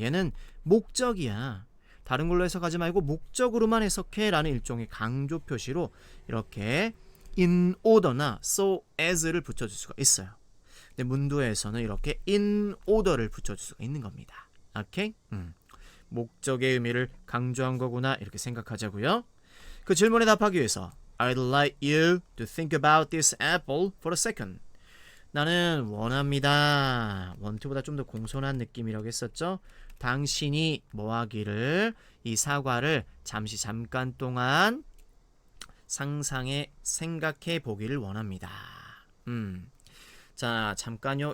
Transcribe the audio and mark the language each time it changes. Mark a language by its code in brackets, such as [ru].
[ko] 얘는 목적이야. 다른 걸로 해석하지 말고 목적으로만 해석해 라는 일종의 강조 표시로 이렇게 in order나 so as를 붙여줄 수가 있어요. 근데 문도에서는 이렇게 in order를 붙여줄 수가 있는 겁니다. 오케이? 목적의 의미를 강조한 거구나 이렇게 생각하자고요. 그 질문에 답하기 위해서 [en] I'd like you to think about this apple for a second. [ko] 나는 원합니다. 원투보다 좀 더 공손한 느낌이라고 했었죠. 당신이 뭐 하기를 이 사과를 잠깐 동안 생각해 보기를 원합니다. 자, 잠깐요.